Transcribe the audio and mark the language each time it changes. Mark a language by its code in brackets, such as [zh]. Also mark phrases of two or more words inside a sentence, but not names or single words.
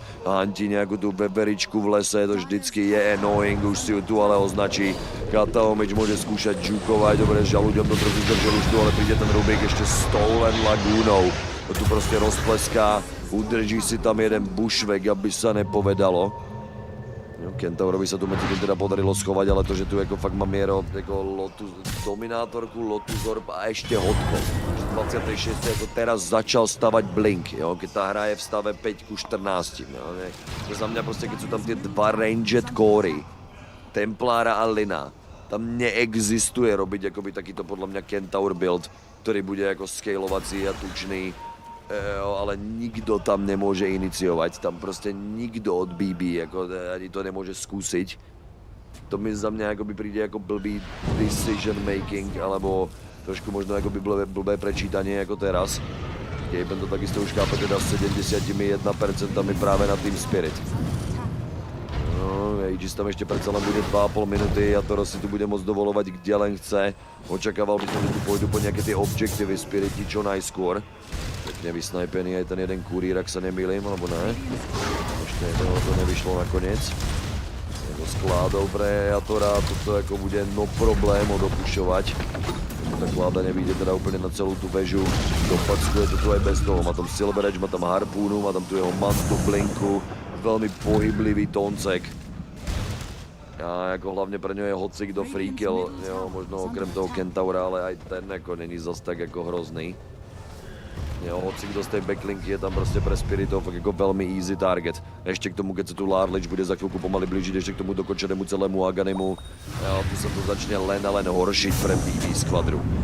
[sk] Hanti nejakú tú veveričku v lese, to vždycky je annoying, už si ju tu ale označí. Kataomič môže skúšať jukovať, dobre, žalúďom to trochu zdržel už tu, ale príde ten Rubik ešte Stolen Lagúnou. To tu proste rozpleská, udrží si tam jeden bushvek, aby sa nepovedalo. No, Kentaurovi sa tu medzi tým teda podarilo schovať, ale to, že tu jako fakt má Miero jako Lotus, dominátorku, Lotus Orb a ešte Hotko. 26. jako teraz začal stavať Blink, jo, keď tá hra je v stave 5:14. Jo, to za mňa prostě, keď sú tam tie dva [en] ranged cory, [sk] Templára a Lina, tam neexistuje robiť akoby takýto podľa mňa Kentaur build, ktorý bude jako scalovací a tučný. [cs] Jo, ale nikdo tam nemůže iniciovat, tam prostě nikdo od BB jako ani to nemůže zkusit. To mi za mě jako by přijde jako blbý [en] decision making, [sk] alebo trošku možno jako by blbé prečítanie jako teraz. Gaben to takisto už chápe teda s 71% právě na Team Spirit. [cs] No, Aegis tam ještě predsa len bude 2,5 minuty a Toro si tu bude moc dovolovat, kde len chce. [sk] Očakával bych, že tu pôjdu po nějaké ty objektivy Spiriti čo najskôr. Pěkně vysnajpený aj ten jeden kurír, ak sa nemýlim, alebo ne. [cs] Ještě jedného to nevyšlo nakonec. Jako skládou pre Jatora, toto jako bude no problém dopušťovať. Ta kláda nevíde teda úplně na celou tu vežu. [sk] Dopackuje to tu aj bez toho. Má tam Silver Edge, má tam harpúnu, má tam tu jeho mantu, blinku. [cs] Velmi pohyblivý toncek. A jako hlavně pro něj je hocik do [en] free kill, [cs] jo, možno okrem toho Kentaura, ale aj ten jako není zas tak jako hrozný. [sk] Jo, hocik do té backlinky je tam prostě pre Spiritov jako velmi [en] easy target. [cs] Ještě k tomu, keď se tu Larlič bude za chvilku pomaly blížit, ještě k tomu dokončenému celému Aganimu. [sk] Jo, tu se to začne len a len horšiť pre BB skvadru.